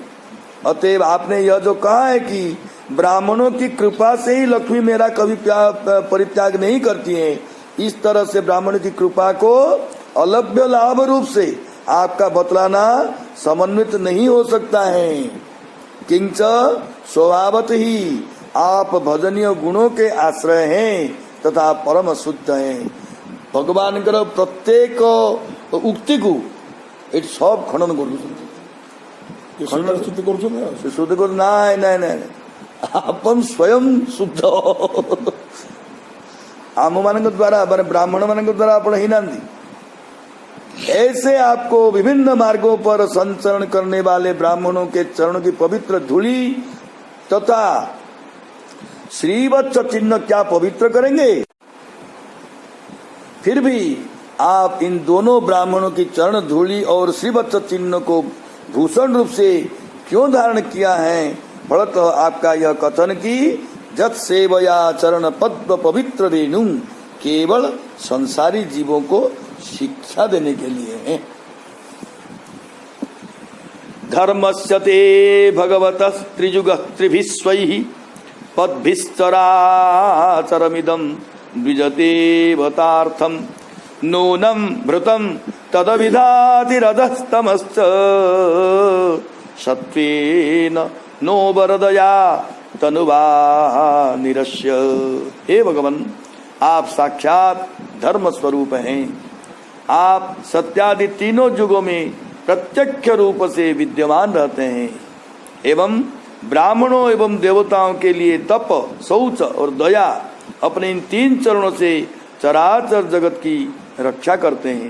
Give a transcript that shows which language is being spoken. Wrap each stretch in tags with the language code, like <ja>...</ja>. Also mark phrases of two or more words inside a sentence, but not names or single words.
<hi>अतएव आपने यह जो कहा है कि ब्राह्मणों की कृपा से ही लक्ष्मी मेरा कभी परित्याग नहीं करती है, इस तरह से ब्राह्मण की कृपा को अलभ्य लाभ रूप से आपका बतलाना समन्वित नहीं हो सकता है। किंच स्वभावत ही आप भजनीय गुणों के आश्रय हैं तथा परम शुद्ध हैं। भगवान प्रत्येक उक्ति को</hi> <or>ଏଠି ସବ ଖଣ୍ଡନ କରୁଛନ୍ତି। ସ୍ତୁତି କରୁଛନ୍ତି ଆଉ। ସେ ଶୁଦ୍ଧ କରୁ ନାଇଁ ନାଇଁ ନାଇଁ ଆପଣ ସ୍ୱୟଂ ଶୁଦ୍ଧ ଆମ ମାନଙ୍କ ଦ୍ୱାରା ମାନେ ବ୍ରାह्मण ମାନଙ୍କ द्वारा ଆପଣ ହେଇନାହାନ୍ତି।</or> <hi>ऐसे आपको विभिन्न मार्गों पर संचरण करने वाले ब्राह्मणों के चरणों की पवित्र धूली तथा श्रीवत्स चिन्ह क्या पवित्र करेंगे? फिर भी आप इन दोनों ब्राह्मणों की चरण धूली और श्रीवत्स चिन्ह को भूषण रूप से क्यों धारण किया है? फलतः आपका यह कथन कि</hi> <sa>जत सेवया चरण पद्म पवित्र रेणु</sa> <hi>केवल संसारी जीवों को शिक्षा देने के लिए है।</hi> <sa>धर्मस्य ते भगवतः त्रिजुग त्रिभिस्वैः पद्भिश्चराचरमिदं द्विजतेवतार्थं नूनं भृतं तदविधातिरधस्तमश्च सत्त्वेन नो वरदया तनुवा निरस्य।</sa> <hi>हे भगवान, आप साक्षात धर्म स्वरूप हैं। आप सत्यादि तीनों युगों में प्रत्यक्ष रूप से विद्यमान रहते हैं एवं ब्राह्मणों एवं देवताओं के लिए तप, शौच और दया अपने इन तीन चरणों से चराचर जगत की रक्षा करते हैं।</hi>